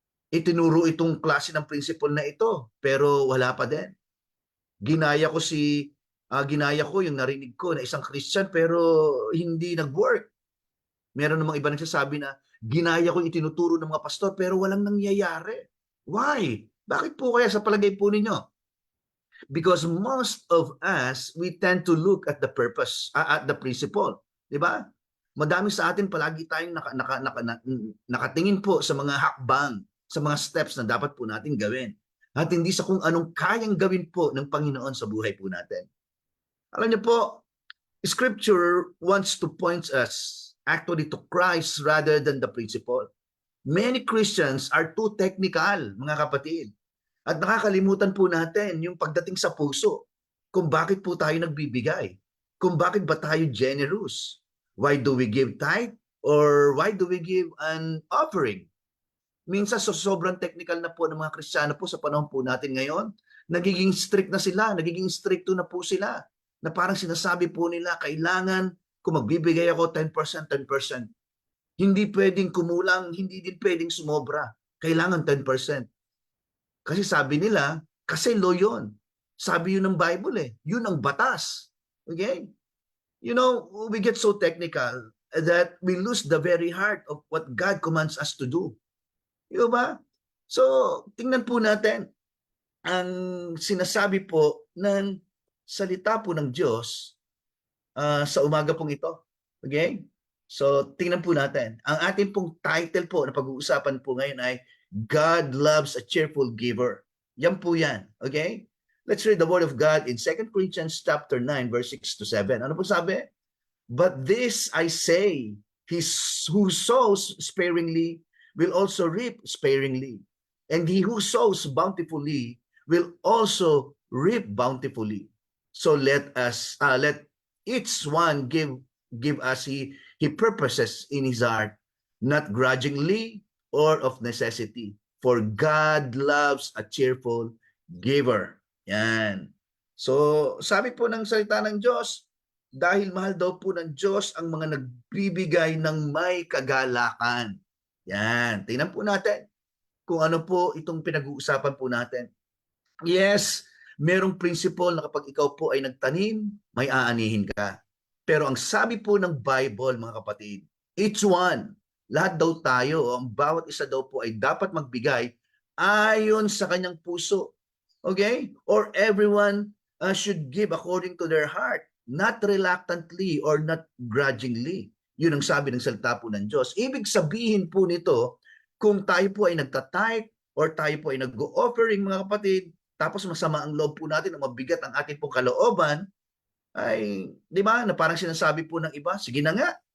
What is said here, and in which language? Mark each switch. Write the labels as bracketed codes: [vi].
[tl] Itinuro itong klase ng principle na ito pero wala pa din. Ginaya ko yung narinig ko na isang Christian pero hindi nag-work. Meron namang iba nagsasabi na ginaya ko yung itinuturo ng mga pastor pero walang nangyayari. [en] Why? [tl] Bakit po kaya sa palagay po ninyo? [en] Because most of us, we tend to look at the purpose, at the principle. [tl] Diba? Madami sa atin palagi tayong nakatingin po sa mga hakbang, sa mga steps na dapat po natin gawin. At hindi sa kung anong kayang gawin po ng Panginoon sa buhay po natin. Alam niyo po, [en] Scripture wants to point us actually to Christ rather than the principle. Many Christians are too technical, [tl] mga kapatid. At nakakalimutan po natin yung pagdating sa puso. Kung bakit po tayo nagbibigay. Kung bakit ba tayo [en] generous. Why do we give tithe? Or why do we give an offering? [tl] Minsan sobrang technical na po ng mga Kristiyano po sa panahon po natin ngayon. Nagiging strict na sila, nagiging stricto na po sila. Na parang sinasabi po nila, kailangan kung magbibigay ako 10%, 10%. Hindi pwedeng kumulang, hindi din pwedeng sumobra. Kailangan 10%. Kasi sabi nila, kasi law yun. Sabi yun ng Bible eh. Yun ang batas. Okay? [en] You know, we get so technical that we lose the very heart of what God commands us to do. [tl] Di ba? So, tingnan po natin ang sinasabi po ng salita po ng Diyos sa umaga pong ito. Okay? So, tingnan po natin. Ang ating pong title po na pag-uusapan po ngayon ay [en] God loves a cheerful giver. [tl] Yan po yan. Okay? [en] Let's read the word of God in 2 Corinthians chapter 9, verse 6 to 7. [tl] Ano po sabi? [en] But this I say, who sows sparingly will also reap sparingly. And he who sows bountifully will also reap bountifully. So let each one give as he purposes in his heart, not grudgingly or of necessity. For God loves a cheerful giver. Yan. [tl] So, sabi po ng salita ng Diyos, dahil mahal daw po ng Diyos ang mga nagbibigay ng may kagalakan. Yan. Tingnan po natin kung ano po itong pinag-uusapan po natin. Yes, merong principle na kapag ikaw po ay nagtanim, may aanihin ka. Pero ang sabi po ng Bible, mga kapatid, [en] each one, [tl] lahat daw tayo, ang bawat isa daw po ay dapat magbigay ayon sa kanyang puso. [en] Okay? Or everyone should give according to their heart, not reluctantly or not grudgingly. [tl] Yun ang sabi ng salita po ng Diyos. Ibig sabihin po nito, kung tayo po ay nagtatithe or tayo po ay nag-offering, mga kapatid, tapos masama ang loob po natin o mabigat ang ating pong kalooban, ay, di ba, na parang sinasabi po ng iba, sige na nga.